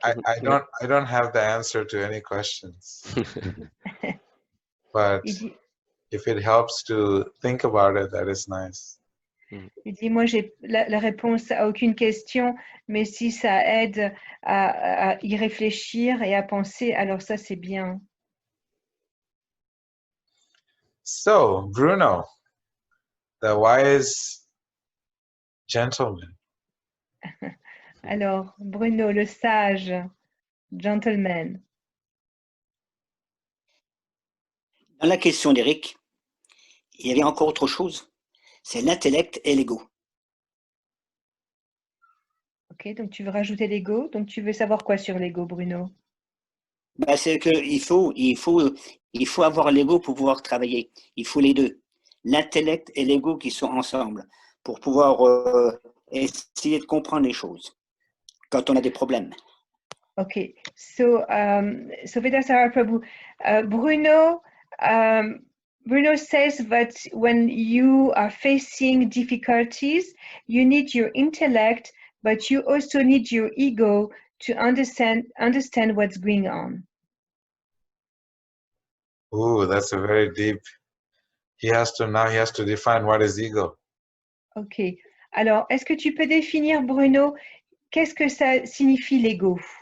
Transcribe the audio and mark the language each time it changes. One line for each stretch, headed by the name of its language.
English: I don't have the answer to any questions. But if it helps to think about it, that is nice.
French: Il dit, moi, j'ai la réponse à aucune question, mais si ça aide à y réfléchir et à penser, alors ça, c'est bien.
English: So, Bruno, the wise gentleman.
French: Alors, Bruno, le sage gentleman. Dans la question d'Éric, il y avait encore autre chose. C'est l'intellect et l'ego. Ok, donc tu veux rajouter l'ego. Donc tu veux savoir quoi sur l'ego, Bruno? Ben, c'est qu'il faut avoir l'ego pour pouvoir travailler. Il faut les deux. L'intellect et l'ego qui sont ensemble pour pouvoir essayer de comprendre les choses quand on a des problèmes.
English: Okay, so Vedasara Prabhu, Bruno says that when you are facing difficulties, you need your intellect, but you also need your ego to understand what's going on. Ooh, that's a very deep. He has to define what is ego. Ok.
French: Alors, est-ce que tu peux définir, Bruno, qu'est-ce que ça signifie l'ego?